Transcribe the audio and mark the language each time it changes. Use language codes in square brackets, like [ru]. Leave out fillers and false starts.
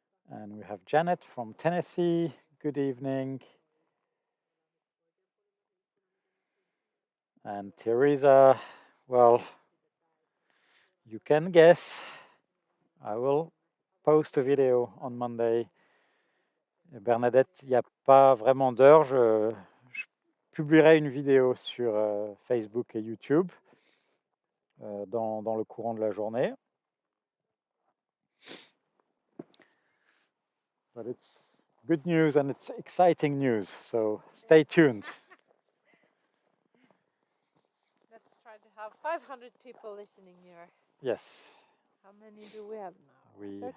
[en] And we have Janet from Tennessee. Good evening. And Teresa, well, you can guess. I will post a video on Monday. [fr] Bernadette, il n'y a pas vraiment d'heure. Je publierai une vidéo sur Facebook et YouTube dans le courant de la journée. [en] But it's good news and it's exciting news, so stay tuned. Let's try to have 500 people listening here. Yes. How many do we have now? We 13,